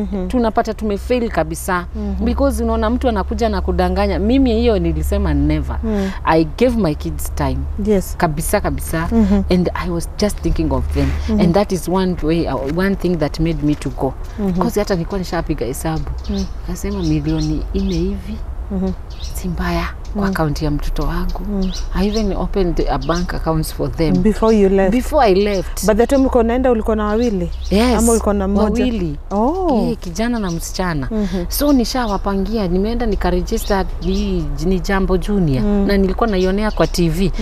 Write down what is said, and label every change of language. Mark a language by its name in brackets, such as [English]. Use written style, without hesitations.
[Swahili] Tunapata tumefail kabisa. Because unaona mtu anakuja na kudanganya. Mimi hiyo nilisema [English] never. I gave my kids time. Kabisa. And I was just thinking of them. And that is one thing that made me to go. [Swahili] Because hata nilikuwa nishapiga hesabu. Nasema milioni 4 hivi. Si mbaya kwa account ya mtoto wangu. [English] I even opened a bank accounts for them. Before you left? Before I left. But the time [Swahili] ulikuwa naenda ulikuwa na wawili? Ama ulikuwa na mmoja? Wawili. Kijana na msichana. So nishawapangia, nimeenda nikaregister ni Jambo Junior. Na nilikuwa naionea kwa TV.